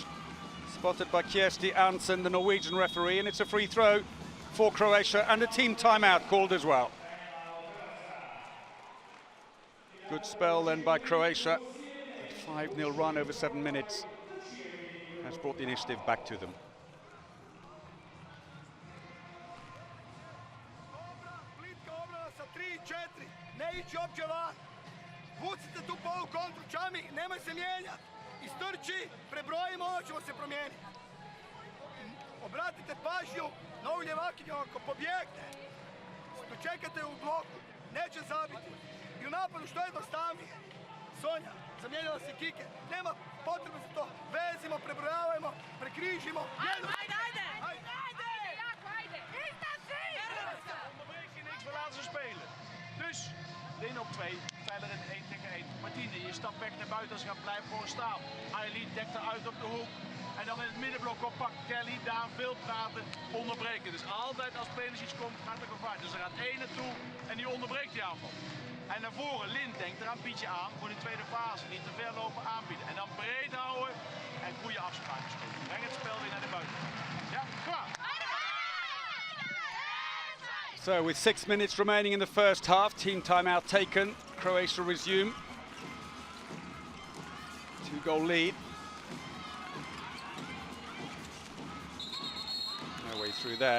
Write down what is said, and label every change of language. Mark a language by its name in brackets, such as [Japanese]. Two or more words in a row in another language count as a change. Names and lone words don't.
[English] Spotted by Kjersti Arntzen, the Norwegian referee, and it's a free throw for Croatia, and a team timeout called as well. Good spell then by Croatia. 5-0 run over 7 minutes has brought the initiative back to them. [Croatian] Ne ići opće van. Vucite tu polu kontru, Čami, nemoj se mijenjati. Istrči, prebrojimo, ono ćemo se promijeniti. Obratite pažnju na ovu ljevakinju ako pobjegne. Dočekate u bloku, neće zabiti. I u napadu što jednostavnije. Sonja, zamijenila se Kike. Nema potrebno za to. Vezimo, prebrojavajmo, prekrižimo. [Dutch] Onderbreek je niks, we laten ze spelen. Dus, Lin op 2, Tyler in 1 tegen 1. Martine, je stapt weg naar buiten, ze gaan blijven gewoon staan. Eileen dekt eruit op de hoek. En dan in het middenblok oppakken, Kelly, daar veel praten, onderbreken. Dus altijd als spelers iets komt, gaat er gevaar. Dus er gaat één naartoe en die onderbreekt die aanval. En naar voren, Lin denkt eraan, biedt je aan voor die tweede fase. Niet te ver lopen, aanbieden. En dan breed houden en goede afspraken spelen. Breng het spel weer naar de buitenkant. Ja, klaar. [English] So with 6 minutes remaining in the first half, team timeout taken. Croatia resume. 2-goal lead. No way through there.